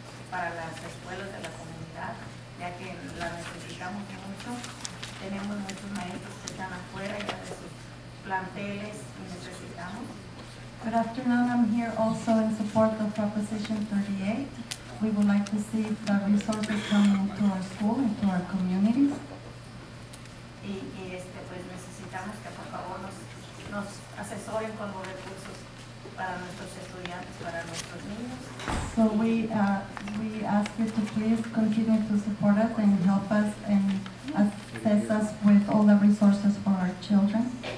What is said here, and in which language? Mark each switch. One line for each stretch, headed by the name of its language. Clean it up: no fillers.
Spanish: Para las escuelas de la comunidad, ya que la necesitamos mucho. Tenemos muchos maestros que están afuera ya de sus planteles y necesitamos.
English: Good afternoon. I'm here also in support of Proposition 38. We would like to see the resources coming to our school and to our communities.
Spanish: Y pues necesitamos que por favor nos asesoren con los recursos para nuestros estudiantes, para nuestros niños.
English: So we ask you to please continue to support us and help us and assist us with all the resources for our children.